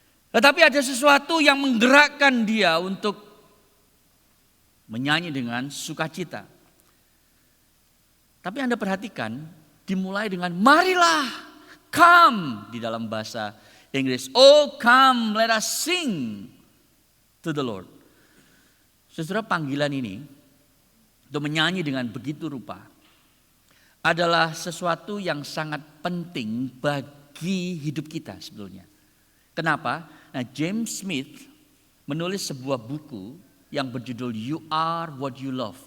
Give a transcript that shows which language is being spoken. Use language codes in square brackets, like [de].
[id] Tetapi ada sesuatu yang menggerakkan dia untuk menyanyi dengan sukacita. Tapi Anda perhatikan, dimulai dengan marilah, come di dalam bahasa Inggris. [en] Oh come, let us sing to the Lord. [id] Saudara, panggilan ini untuk menyanyi dengan begitu rupa adalah sesuatu yang sangat penting bagi hidup kita sebetulnya. Kenapa? Nah, James Smith menulis sebuah buku yang berjudul You Are What You Love.